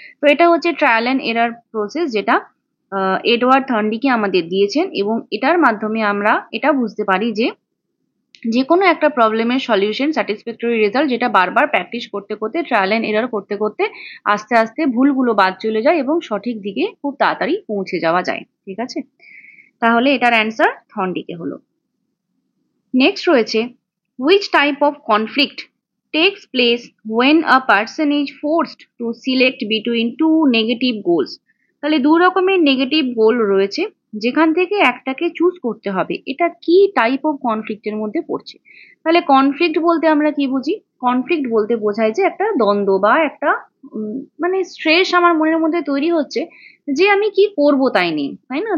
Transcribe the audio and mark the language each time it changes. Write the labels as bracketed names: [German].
[Bangla] তো এটা হচ্ছে ট্রায়াল অ্যান্ড এরার প্রসেস, যেটা এডওয়ার্ড থর্নডিকে আমাদের দিয়েছেন, এবং এটার মাধ্যমে আমরা এটা বুঝতে পারি যে যে কোনো একটা প্রবলেমের সলিউশন স্যাটিসফ্যাক্টরি রেজাল্ট, যেটা বারবার প্র্যাকটিস করতে করতে, ট্রায়াল এন্ড এরর করতে করতে আস্তে আস্তে ভুলগুলো বাদ চলে যায় এবং সঠিক দিকে খুব তাড়াতাড়ি পৌঁছে যাওয়া যায়, ঠিক আছে। তাহলে এটার অ্যান্সার থর্নডিকে হলো। নেক্সট রয়েছে, [English] which type of conflict takes place when a person is forced to select between two negative goals। [Bangla] তাহলে দু রকমের নেগেটিভ গোল রয়েছে, যেখান থেকে একটাকে চুজ করতে হবে, এটা কি টাইপ অফ কনফ্লিক্টের মধ্যে পড়ছে। তাহলে কনফ্লিক্ট বলতে আমরা কি বুঝি, কনফ্লিক্ট বলতে বোঝায় যে একটা দ্বন্দ্ব বা একটা মানে স্ট্রেস আমার মনের মধ্যে তৈরি হচ্ছে যে আমি কি করব তাই নেই, তাই না।